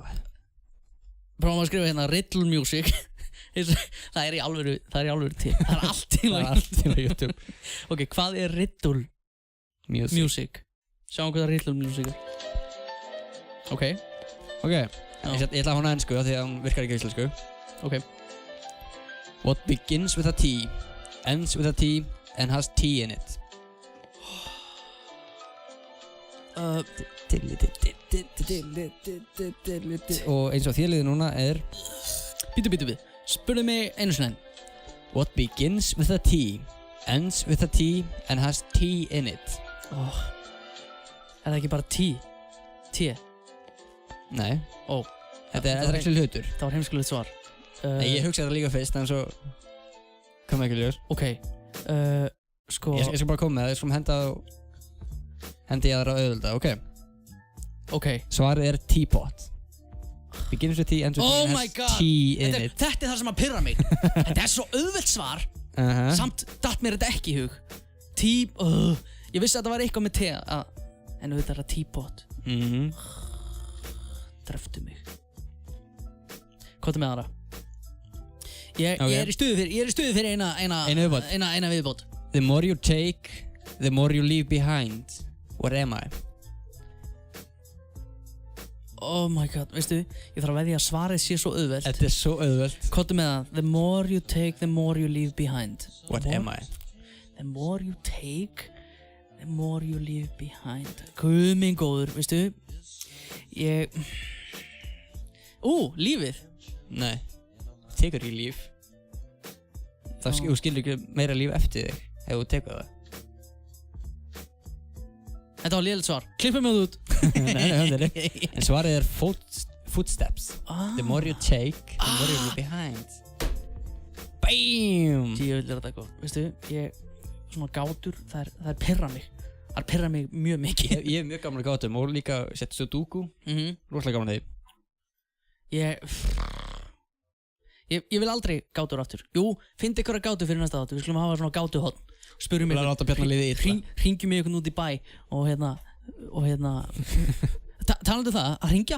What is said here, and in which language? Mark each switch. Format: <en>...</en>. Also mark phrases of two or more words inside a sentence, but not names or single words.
<is>Prófum að skrifa hérna Riddle Music. Það er í alvöru til. Það er allt til á YouTube. Ok, hvað er Riddle Music? Sjáum hvað Riddle Music er. Ok. Ég ætla að hana ensku því að hún virkar ekki íslensku. Ok.</is> <en>What begins with a T, ends with a T, and has tea in it.</en> <is>Og eins og þéliði núna er... Býtu. Spurðu mig einu sinni.</is> <en>What begins with a T, ends with a T, and has tea in it.</en> <is>Er það ekki bara T? T? Nei. Þetta er ekki hlutur. Það var heimskulegt svar. Nei, ég hugsaði það líka fyrst, en svo kom ekki ljós. Ok, sko... Ég skal bara koma með það, ég skal hendi ég aðra auðvölda, ok. Svarið er teapot.</is> <en>Begins with tea, ends with tea, and has tea in it.</en> <is>Þetta er það sem að pirra mig. Þetta er svo auðvöld svar, samt datt mér þetta ekki í hug. Ég vissi að það var eitthvað með te, en auðvitað er það teapot. Dreftu mig. Hvað með aðra? Ég er í stuði fyrir eina viðbót.</is> <en>The more you take, the more you leave behind. What am I? Oh my god,</en> <is>veistu, ég þarf að veðja að svarið sé svo auðvelt. Þetta er svo auðvelt. Hvað með það?</is> <en>The more you take, the more you leave behind. What am I? The more you take, the more you leave behind.</en> <is>Guð minn góður, veistu, lífið. Nei, tekur ekki líf. Þú skilur ekki meira líf eftir þig ef þú tekur það. Þetta var lélegt svar. Klippum mig út. Nei. En svarið er footsteps.</is> <en>The more you take, the more you leave behind. BAM!</en> <is>Ég vil þetta góð. Veistu, svona gátur, það er pirra mig. Það er pirra mig mjög mikið. Ég er mjög gaman að gátum og líka sett Sudoku. Rosalega gaman að því. Ég vil aldrei gátur aftur. Jú, finnst ykkur að gátu fyrir næsta þátt. Við skulum hafa svona gátuhorn. Spurjum ykkur, hringjum ykkur út í bæ og talandi það, að hringja.</is>